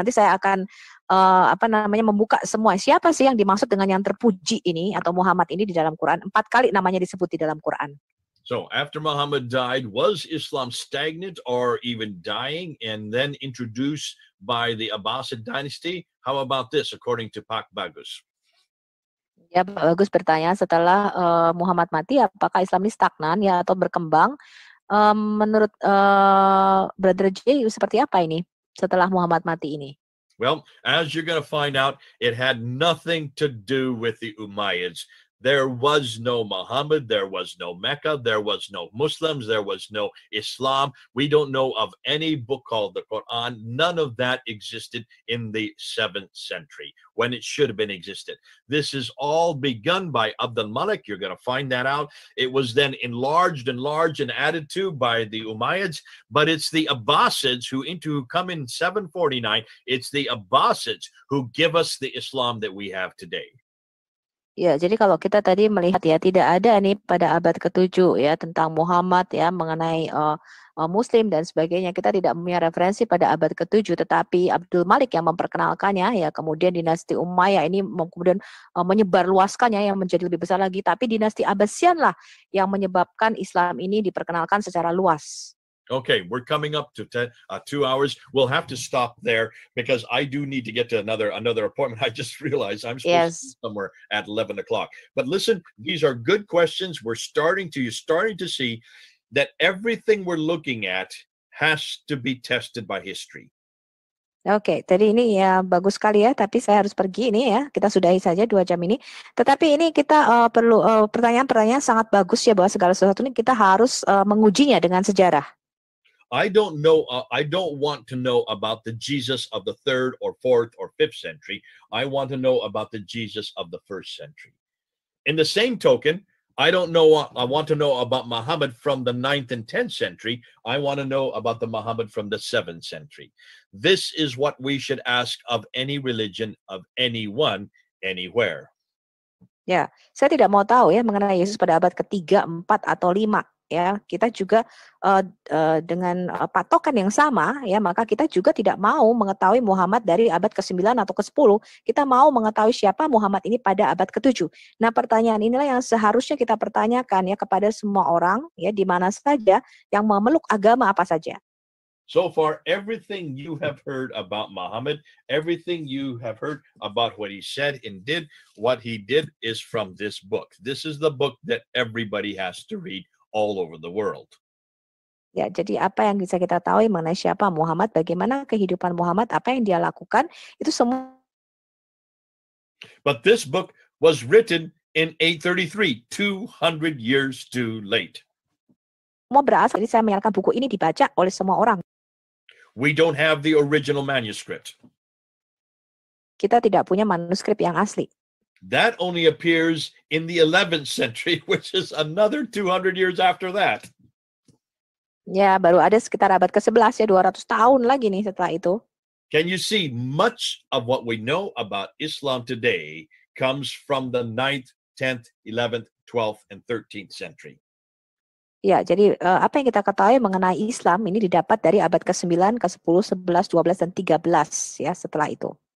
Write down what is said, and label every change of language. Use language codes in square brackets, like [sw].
[id] Nanti saya akan membuka semua. Siapa sih yang dimaksud dengan yang terpuji ini atau Muhammad ini di dalam Quran? 4 kali namanya disebut di dalam Quran. [en] So after Muhammad died, was Islam stagnant or even dying and then introduced by the Abbasid dynasty? How about this, according to Pak Bagus? [id] Ya, Pak Bagus bertanya, setelah Muhammad mati, apakah Islam ini stagnan ya atau berkembang? Menurut Brother J, seperti apa ini setelah Muhammad mati ini? [en] Well, as you're going to find out, it had nothing to do with the Umayyads. There was no Muhammad, there was no Mecca, there was no Muslims, there was no Islam. We don't know of any book called the Quran. None of that existed in the 7th century when it should have been existed. This is all begun by Abdul Malik. You're going to find that out. It was then enlarged and added to by the Umayyads, but it's the Abbasids who come in 749. It's the Abbasids who give us the Islam that we have today. [id] Ya, jadi kalau kita tadi melihat ya, tidak ada nih pada abad ke-7 ya tentang Muhammad ya, mengenai Muslim dan sebagainya. Kita tidak punya referensi pada abad ke-7, tetapi Abdul Malik yang memperkenalkannya ya, kemudian dinasti Umayyah ini kemudian menyebarluaskannya yang menjadi lebih besar lagi, tapi dinasti Abbasian lah yang menyebabkan Islam ini diperkenalkan secara luas. [en] Okay, we're coming up to 2 hours. We'll have to stop there because I do need to get to another appointment. I just realized I'm supposed to be somewhere at 11 o'clock. But listen, these are good questions. You're starting to see that everything we're looking at has to be tested by history. [id] Oke, tadi ini ya bagus sekali ya, tapi saya harus pergi ini ya. Kita sudahi saja 2 jam ini. Tetapi ini kita perlu pertanyaan-pertanyaan sangat bagus ya, bahwa segala sesuatu ini kita harus mengujinya dengan sejarah. [en] I don't want to know about the Jesus of the 3rd or 4th or 5th century. I want to know about the Jesus of the 1st century. In the same token, I want to know about Muhammad from the 9th and 10th century. I want to know about the Muhammad from the 7th century. This is what we should ask of any religion, of anyone, anywhere. [id] Ya, saya tidak mau tahu ya mengenai Yesus pada abad ke-3, 4, atau 5. Ya, kita juga dengan patokan yang sama ya, maka kita juga tidak mau mengetahui Muhammad dari abad ke-9 atau ke-10. Kita mau mengetahui siapa Muhammad ini pada abad ke-7. Nah, pertanyaan inilah yang seharusnya kita pertanyakan ya kepada semua orang ya, di mana saja, yang memeluk agama apa saja. [en] So far, everything you have heard about Muhammad, everything you have heard about what he said and did, what he did is from this book. This is the book that everybody has to read all over the world. [id] Ya, jadi apa yang bisa kita tahu mengenai siapa Muhammad, bagaimana kehidupan Muhammad, apa yang dia lakukan, itu semua. [en] But this book was written in 833, 200 years too late. [id] Semua berasal, jadi saya menyatakan buku ini dibaca oleh semua orang. [en] We don't have the original manuscript. [id] Kita tidak punya manuskrip yang asli. [en] That only appears in the 11th century, which is another 200 years after that. [id] Ya, baru ada sekitar abad ke-11 ya, 200 tahun lagi nih setelah itu. [en] Can you see much of what we know about Islam today comes from the 9th, 10th, 11th, 12th, and 13th century? [id] Ya, jadi apa yang kita ketahui mengenai Islam ini didapat dari abad ke-9, ke-10, 11, 12, dan 13 ya setelah itu.